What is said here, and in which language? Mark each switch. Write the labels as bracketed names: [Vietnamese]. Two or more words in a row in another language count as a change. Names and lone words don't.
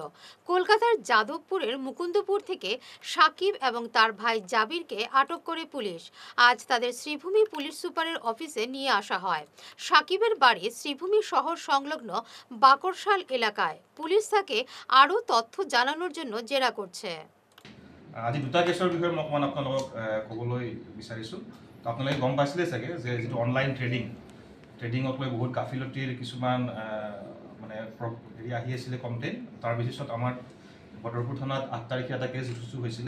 [Bangla] কলকাতার যাদবপুরের মুকুন্দপুর থেকে সাকিব এবং তার ভাই জাবিরকে আটক করে পুলিশ আজ তাদের শ্রীভূমি পুলিশ সুপারের অফিসে নিয়ে আসা হয়। সাকিবের বাড়ি শ্রীভূমি শহর সংলগ্ন বাকরশাল এলাকায়। পুলিশ তাকে আরও তথ্য জানানোর জন্য জেরা করছে। [Assamese] আজি দুটা কেছৰ বিষয়ে মই অকণমান আপোনালোকক ক'বলৈ বিচাৰিছোঁ। আপোনালোকে গম পাইছিলে চাগে যে যিটো অনলাইন ট্ৰেডিঙক লৈ বহুত গাফিলতিৰ কিছুমান মানে হেৰি আহি আছিলে কমপ্লেইন। তাৰ বেচিছত আমাৰ বদৰপুৰ থানাত 8 তাৰিখে এটা কেছ ৰুজু হৈছিলে।